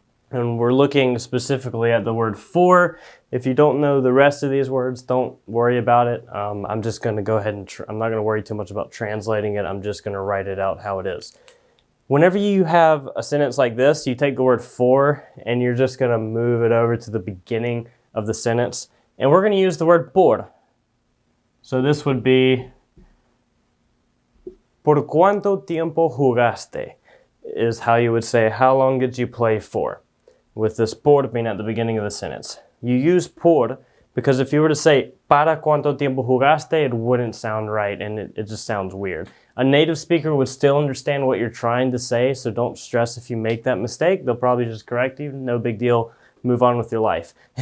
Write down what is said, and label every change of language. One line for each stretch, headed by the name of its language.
English: And we're looking specifically at the word for. If you don't know the rest of these words, don't worry about it. I'm just going to go ahead and, I'm not going to worry too much about translating it. I'm just going to write it out how it is. Whenever you have a sentence like this, you take the word for and you're just going to move it over to the beginning of the sentence. And we're going to use the word por. So this would be,
Spanish: ¿Por cuánto tiempo jugaste?
English: Is how you would say, how long did you play for? With this por being at the beginning of the sentence. You use por because if you were to say,
Spanish: ¿Para cuánto tiempo jugaste?
English: It wouldn't sound right and it just sounds weird. A native speaker would still understand what you're trying to say, so don't stress if you make that mistake. They'll probably just correct you. No big deal. Move on with your life.